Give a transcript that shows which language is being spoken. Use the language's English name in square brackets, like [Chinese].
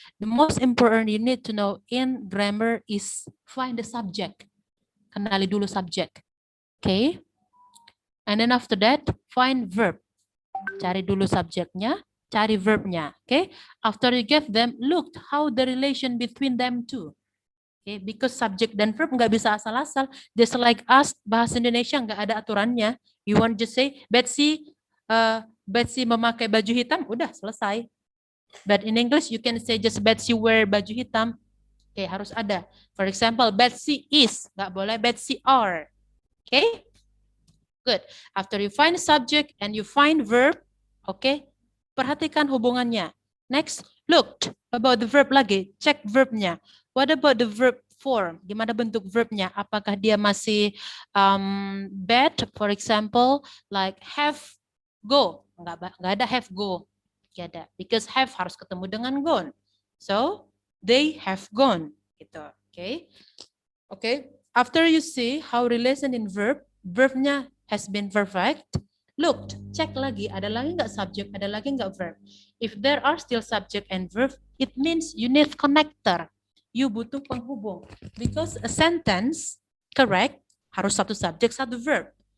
[English] The most important you need to know in grammar is find the subject. [Indonesian] Kenali dulu subject. [English] Okay. And then after that, find verb. [Indonesian] Cari dulu subjeknya, cari verbnya. [English] Okay. After you get them, look how the relation between them two. [Indonesian] Okay. Because subject dan verb nggak bisa asal-asal. [English] Just like us, [Indonesian] bahasa Indonesia nggak ada aturannya. [English] You want to just say, Betsy [Indonesian] memakai baju hitam, udah selesai. [English] But in English, you can say just Betsy wear [Indonesian] baju hitam. Okay, harus ada. [English] For example, [Indonesian] Betsy is, nggak boleh Betsy are. Okay. Good. [English] After you find subject and you find verb, okay, [Indonesian] perhatikan hubungannya. [English] Next, look about the verb lagi, check verbnya. What about the verb form? [Indonesian] Gimana bentuk verbnya? Apakah dia masih bad? [English] For example, like have, go. [Indonesian] Nggak ada [English] have, go. Nggak ada. [Indonesian] Because have harus ketemu dengan gone. [English] So, they have gone. Gitu. Okay. Okay. After you see how relation in verb, verbnya has been perfect. [Indonesian] Look, check lagi, ada lagi nggak subject, ada lagi nggak verb. [English] If there are still subject and verb, it means you need connector. [Indonesian] You butuh penghubung. [English] Because a sentence, correct, [Indonesian] harus satu subject, satu verb.